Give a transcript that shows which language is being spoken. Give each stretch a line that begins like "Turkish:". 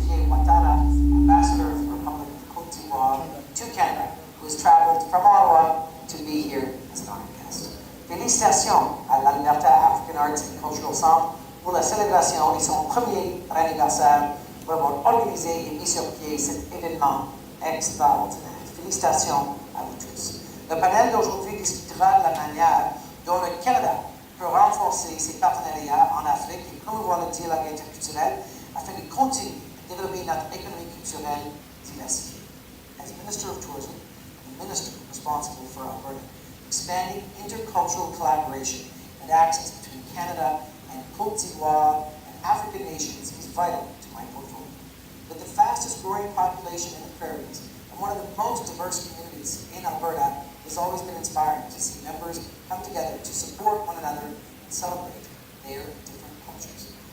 English: Ambassador of the Republic of Cote d'Ivoire to Canada, who has traveled from Ottawa to be here as an honored guest.
French: Félicitations à l'Alberta African Arts and Cultural Centre pour la célébration de son premier anniversaire pour avoir organisé et mis sur pied cet événement extraordinaire. Félicitations à vous tous. Le panel d'aujourd'hui discutera de la manière dont le Canada peut renforcer ses partenariats en Afrique et promouvoir le dialogue interculturel afin de continuer à développer notre économie culturelle diversifiée.
English: As Minister of Tourism, the Minister responsible for Alberta, expanding intercultural collaboration and access between Canada and Cote d'Ivoire and African nations is vital to my portfolio. With the fastest growing population in the prairies and one of the most diverse communities in Alberta, it's always been inspiring to see members come together to support one another and celebrate their different cultures.